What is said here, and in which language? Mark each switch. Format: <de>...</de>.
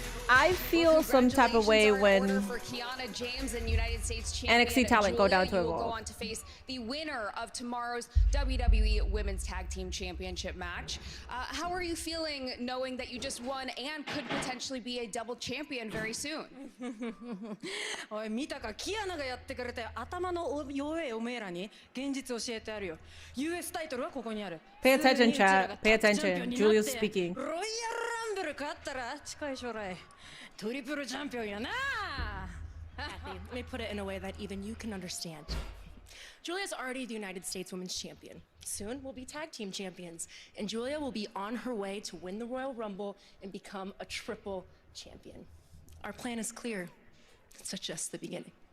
<en>I feel some type of way when NXT talent go down to Evolve. Go on to face the winner of tomorrow's WWE Women's Tag Team Championship match. How are you feeling knowing that you just won and could potentially be a double champion very soon?</en> <ja>おい見たかキアナがやってくれて頭の弱いおめえらに現実教えてやるよ US タイトルはここにある</ja> <en>Pay attention, chat. Pay attention. Julia's speaking.</en> <ja>ロイヤルランブル勝ったら近い将来トリプルチャンピオンやな</ja> <en>Kathy, let me put it in a way that even you can understand. Julia's already the United States Women's Champion. Soon we'll be tag team champions, and Julia will be on her way to win the Royal Rumble and become a triple champion. Our plan is clear. It's just the beginning.</en>